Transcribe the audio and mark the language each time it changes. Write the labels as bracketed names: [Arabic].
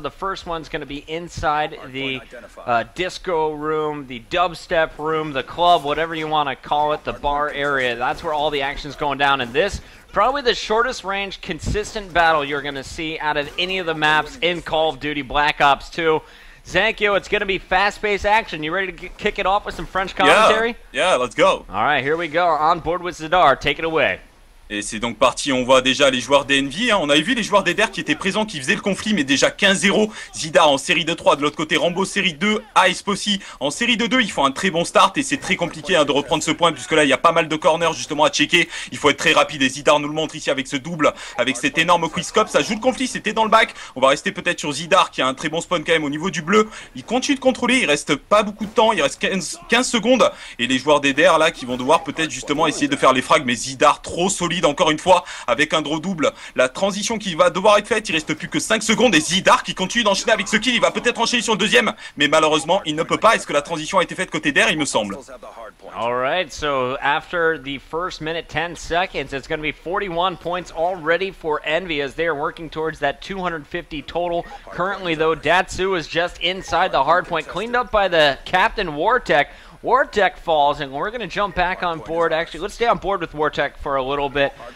[English] The first one's going to be inside the disco room, the dubstep room, the club, whatever you want to call it, the bar area. That's where all the action's going down. And this, probably the shortest range, consistent battle you're going to see out of any of the maps in Call of Duty Black Ops 2. Zankyo, it's going to be fast-paced action. You ready to kick it off with some French commentary? Yeah, let's go. All right, here we go. On board with Zydar. Take it away. [French] Et c'est donc parti, on voit déjà les joueurs d'Envy, hein. On avait vu les joueurs d'Eder qui étaient présents, qui faisaient le conflit, mais déjà 15-0, Zydar en série de 3, de l'autre côté Rambo série 2, Hyspe aussi en série de 2, ils font un très bon start et c'est très compliqué de reprendre ce point, puisque là il y a pas mal de corners justement à checker, il faut être très rapide et Zydar nous le montre ici avec ce double, avec cet énorme quickscope, ça joue le conflit, c'était dans le bac, on va rester peut-être sur Zydar qui a un très bon spawn quand même au niveau du bleu, il continue de contrôler, il reste pas beaucoup de temps, il reste 15 secondes, et les joueurs d'Eder là qui vont devoir peut-être justement essayer de faire les frags, mais Zydar trop solide encore une fois, avec un draw double, la transition qui va devoir être faite, il reste plus que 5 secondes et Zydar qui continue d'enchaîner avec ce kill, il va peut-être enchaîner sur le deuxième, mais malheureusement il ne peut pas. Est-ce que la transition a été faite côté d'air, il me semble. [English] Alright, so after the first minute 10 seconds, it's going to be 41 points already for Envy as they are working towards that 250 total. Currently though, Dtsuu is just inside the hard point, cleaned up by the captain WaRTeK. WaRTeK falls, and we're going to jump back on board. Actually, let's stay on board with WaRTeK for a little bit.